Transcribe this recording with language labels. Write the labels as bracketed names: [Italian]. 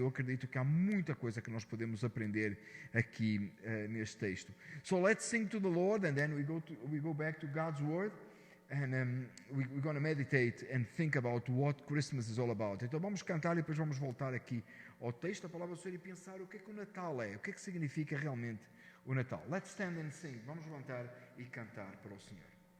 [Portuguese] E eu acredito que há muita coisa que nós podemos aprender aqui neste texto. [English] So let's sing to the Lord, and then we go back to God's Word, and we're going to meditate and think about what Christmas is all about. [Portuguese] Então vamos cantar e depois vamos voltar aqui ao texto da palavra do Senhor e pensar o que é que o Natal é, o que é que significa realmente o Natal. [English] Let's stand and sing. [Portuguese] Vamos levantar e cantar para o Senhor.